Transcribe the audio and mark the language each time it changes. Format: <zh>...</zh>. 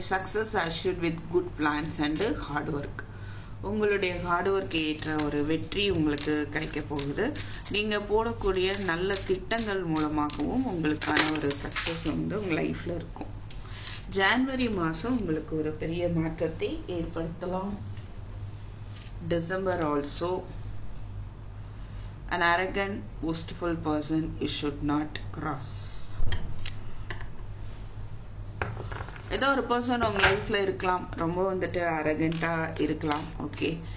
<en>Success assured with good plans and hard work.</en> <ta>உங்களுடைய hard work ஏற்ற ஒரு வெற்றி உங்களுக்கு கிடைக்க போகுது. நீங்க போடக்கூடிய நல்ல திட்டங்கள் மூலமாகவும் உங்களுக்கான ஒரு சக்சஸ் உங்க லைஃப்ல இருக்கும். ஜனவரி மாசம் உங்களுக்கு ஒரு பெரிய மாற்றத்தை ஏற்படுத்தலாம்.</ta> <en>December also. an arrogant boastful person you should not cross.</en> <ta>ஏதோ ஒரு பர்சன் உங்க லைஃப்ல இருக்கலாம், ரொம்ப அரகண்டா இருக்கலாம். ஓகே.</ta>